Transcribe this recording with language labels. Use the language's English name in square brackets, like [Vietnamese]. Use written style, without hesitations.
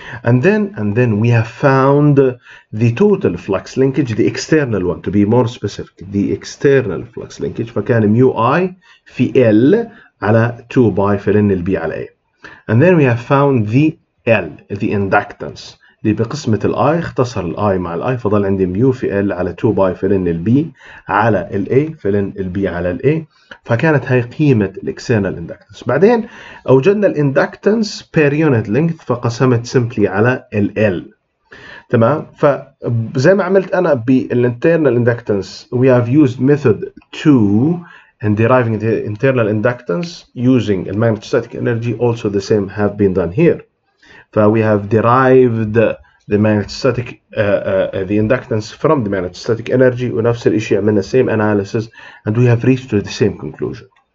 [English] and then we have found the total flux linkage, the external one to be more specific, the external flux linkage, [Arabic] فكان mu I في L على 2 باي في N البي على A. [English] and then we have found the L the inductance [Arabic] اللي بقسمة الاي اختصر الاي مع الاي فضل عندي ميو في ال على 2 باي في لن البي على الاي في لن البي على الاي, فكانت هاي قيمة الاكسترنال اندكتنس. بعدين اوجدنا الاندكتنس بير يونت لينث فقسمت سمبلي على ال. تمام. فزي ما عملت انا بالانترنال اندكتنس [English] we have used method 2 and deriving the internal inductance using magnetic energy, also the same have been done here. We have derived the magnetic the inductance from the magnetic energy, [Arabic] ونفس الشيء عملنا [English] same analysis and we have reached to the same conclusion.